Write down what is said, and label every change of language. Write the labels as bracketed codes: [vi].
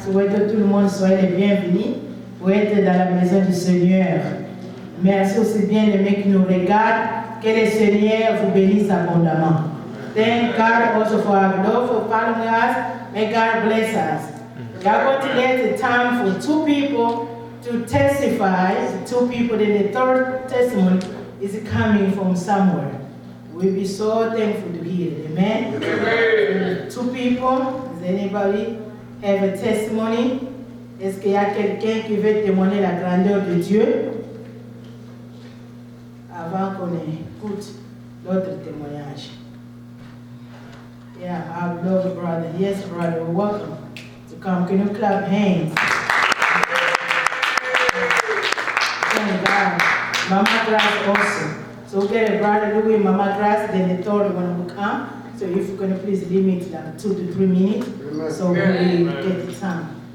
[fr] Souhaite tout le monde soit les bienvenus pour être dans la maison du Seigneur. Merci aussi bien aimés qui nous regardent. Que le Seigneur vous bénisse abondamment. [en] Thank God also for our love for following us. May God bless us. We are going to get the time for two people to testify. Two people, then the third testimony is coming from somewhere. We'll be so thankful to hear it. Amen? Amen. Two people, does anybody have a testimony? [fr] Est-ce qu'il y a quelqu'un qui veut témoigner la grandeur de Dieu? Avant qu'on écoute l'autre témoignage. [en] Yeah, our beloved brother. Yes, brother, welcome to come. Can you clap hands? Thank God. Mama Grace also. So we get a brother Louis, Mama Grace, then the third one will come. So if you can please limit like 2 to 3 minutes, so we get the time.